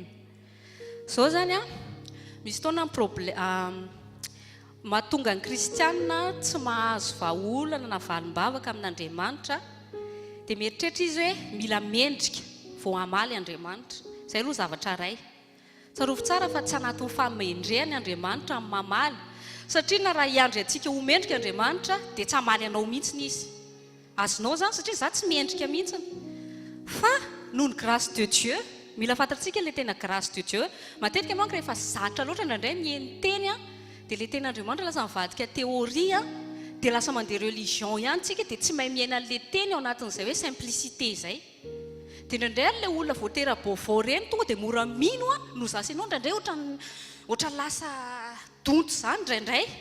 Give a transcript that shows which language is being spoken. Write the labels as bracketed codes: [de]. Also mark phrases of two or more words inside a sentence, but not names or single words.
[mg] Zao zany misy fotoana mahatonga ny kristianina tsy mahazo vahaolana na valim-bavaka amin'Andriamanitra dia mieritreritra izy hoe mila mendrika vao hamaly Andriamanitra. Izay aloha zavatra ray. Tsarovy tsara fa tsy anatin'ny famendrehany Andriamanitra amin'ny mamaly satria na raha hiandry antsika ho mendrika Andriamanitra dia tsy hamaly anao mihitsiny izy. Azonao zany satria za tsy mendrika mihitsiny fa noho ny [fr] grâce de Dieu. [mg] Mila fantatsika ilay tena [fr] grâce de Dieu. [mg] Matetika manko rehefa zatra loatra indraindray mihaino teny dia ilay ten'Andriamanitra lasa mivadika teoria dia lasa mandeha religion ihany tsika dia tsy mahay miaina an'ilay teny ao anatin'izay hoe simplicité izay. Dia indraindray ilay olona voatera baovao reny tonga dia mora mino no zasy ianao indraindray ohatran lasa donto izany indraindray.